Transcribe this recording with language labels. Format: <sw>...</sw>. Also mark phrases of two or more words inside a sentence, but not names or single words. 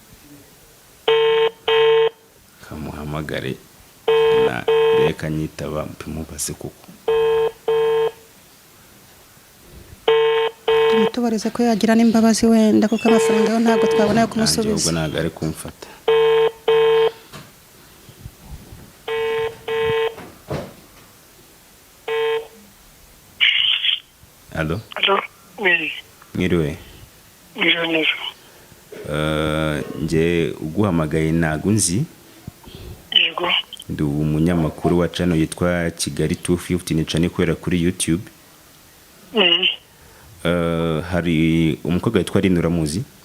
<rw>Kamuhamagare na reka nyitaba mpimubase kuko. Tubarize ko yagira n'imbabazi wenda kuko amafaranga yo ntabwo twabona yo kumusubiza. Ubwo ntabwo ari kumfata. Allô?</rw> <fr>Allô? Oui.</fr> <rw>Mwiriwe. Neza. Nge uguhamagaye nagunzi. Yego. Ndi umunyamakuru wa channel yitwa Kigali 250 ni channel ikorera kuri YouTube. Hari umukobwa witwa Aline uramuzi?</rw>